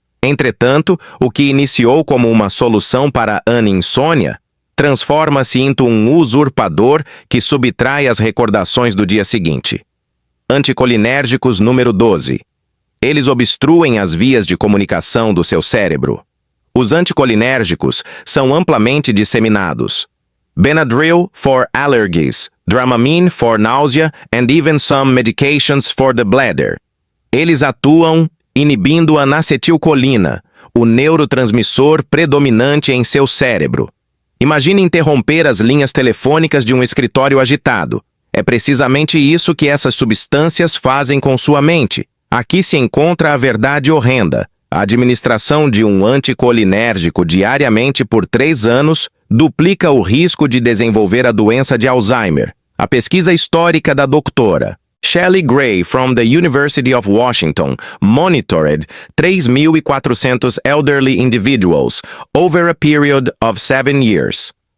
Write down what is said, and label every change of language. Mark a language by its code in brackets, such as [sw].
[pt] Entretanto, o que iniciou como uma solução para a insônia transforma-se em um usurpador que subtrai as recordações do dia seguinte. Anticolinérgicos número 12. Eles obstruem as vias de comunicação do seu cérebro. Os anticolinérgicos são amplamente disseminados. [en] Benadryl for allergies, Dramamine for nausea and even some medications for the bladder. [pt] Eles atuam inibindo a acetilcolina, o neurotransmissor predominante em seu cérebro. Imagine interromper as linhas telefônicas de um escritório agitado. É precisamente isso que essas substâncias fazem com sua mente. Aqui se encontra a verdade horrenda. A administração de um anticolinérgico diariamente por 3 anos duplica o risco de desenvolver a doença de Alzheimer. A pesquisa histórica da Dra. [en] Shelley Gray, from the University of Washington, monitored 3.400 elderly individuals over a period of 7 years.